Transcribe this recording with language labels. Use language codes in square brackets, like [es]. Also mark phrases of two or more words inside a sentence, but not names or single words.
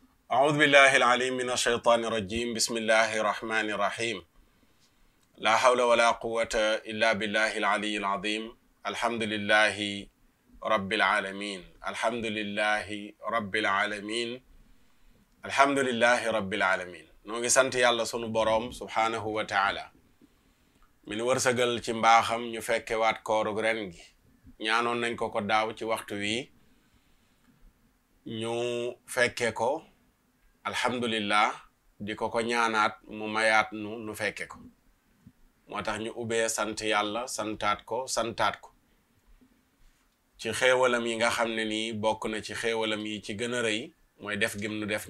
[ar] أعوذ بالله العليم من الشيطان الرجيم بسم الله الرحمن الرحيم لا حول ولا قوة إلا بالله العلي العظيم الحمد لله رب العالمين الحمد لله رب العالمين الحمد لله رب العالمين [wo] ñu ngi sant Yàlla sunu Borom [ar] سبحانه وتعالى [wo] من wërsëgal ci mbaaxam ñu fekke waat koorug ren gi ñaanoon nañ ko daaw ci waxtu wi ñu fekke ko alhamdulillah di ko ñaanaat mu mayaat nu fekke ko moo tax ñu ubbee sant yàlla santaat ko ci xéewalam yi nga xam ne nii bokk na ci xéewalam yi ci gën a rëy mooy def gim nu def ñu